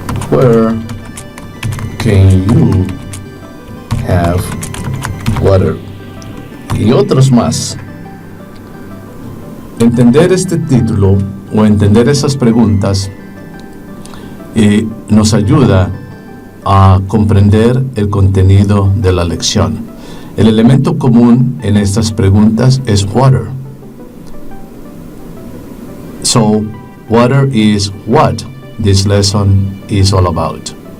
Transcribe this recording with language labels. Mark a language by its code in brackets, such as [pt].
[en] Where can you have water? [es] Y otros más. Entender este título o entender esas preguntas nos ayuda a comprender el contenido de la lección. El elemento común en estas preguntas es water. [en] So, water is what this lesson is all about.